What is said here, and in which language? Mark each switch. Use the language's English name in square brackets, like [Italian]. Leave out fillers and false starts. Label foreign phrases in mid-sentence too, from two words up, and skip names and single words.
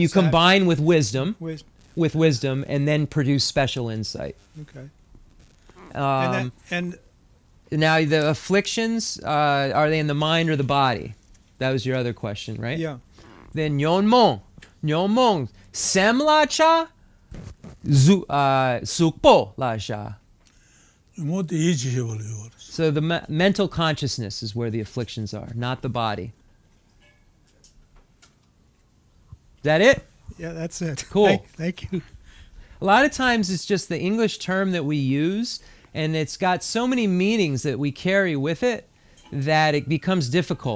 [English] You combine with wisdom, and then produce special insight. Okay. And now the afflictions, are they in the mind or the body? That was your other question, right? Yeah. [Tibetan] Then Nyonmong, Semlacha, sukpo la sha. 뭐 이지해 버려요. [English] So the mental consciousness is where the afflictions are, not the body. Is that it? Yeah, that's it. Cool. Thank you. A lot of times it's just the English term that we use, and it's got so many meanings that we carry with it that it becomes difficult.